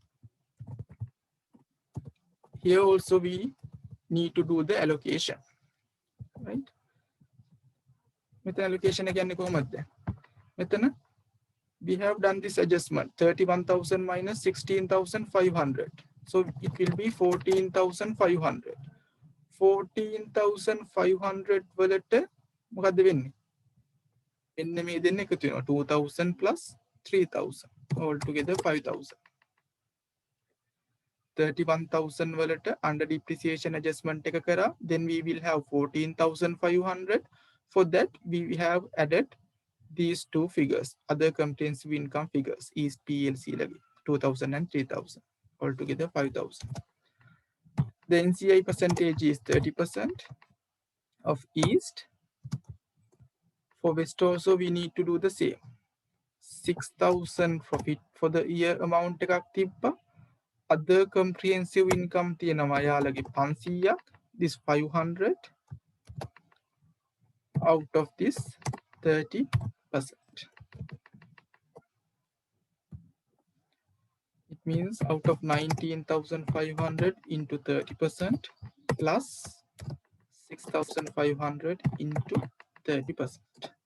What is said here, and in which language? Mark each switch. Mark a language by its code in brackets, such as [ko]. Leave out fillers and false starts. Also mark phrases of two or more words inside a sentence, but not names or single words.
[en] Here also we need to do the allocation, right? Method allocation again, we have done this adjustment, 31,000 minus 16,500. So it will be 14,500. 14,500 [si] වලට මොකද්ද වෙන්නේ? එන්න මේ දෙන්න එකතු වෙනවා 2,000 plus 3,000, [en] all together [si] 5,000. 31,000 වලට [en] under depreciation adjustment [si] එක කරා, [en] then we will have 14,500. For that, we have added these two figures, other comprehensive income figures, East PLC levy, 2,000 and 3,000, altogether 5,000. The NCI percentage is 30% of East, For West also we need to do the same. [si] 6,000 [en] profit for the year amount [si] එකක් තිබ්බා. [en] Other comprehensive income [si] තියෙනවා යාළගේ 500ක්. [en] This 500 out of this 30%. It means out of 19,500 into 30% plus 6,500 into 30%.